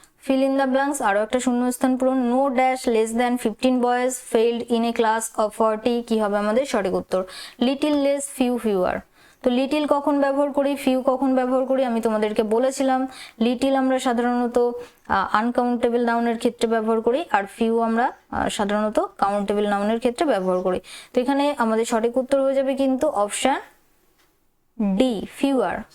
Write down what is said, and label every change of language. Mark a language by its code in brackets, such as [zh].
[en] Fill in the blanks, [bn] আরো একটা শূন্যস্থান পূরণ। [en] No dash less than 15 boys failed in a class of 40. [bn] কি হবে আমাদের সঠিক উত্তর? [en] Little less, few fewer। [bn] তো লিটিল কখন ব্যবহার করি, ফিউ কখন ব্যবহার করি আমি তোমাদেরকে বলেছিলাম। লিটিল আমরা সাধারণত আনকাউন্টেবল নাউনের ক্ষেত্রে ব্যবহার করি, আর ফিউ আমরা সাধারণত কাউন্টেবল নাউনের ক্ষেত্রে ব্যবহার করি। তো এখানে আমাদের সঠিক উত্তর হয়ে যাবে কিন্তু অপশন ডি, ফিউয়ার।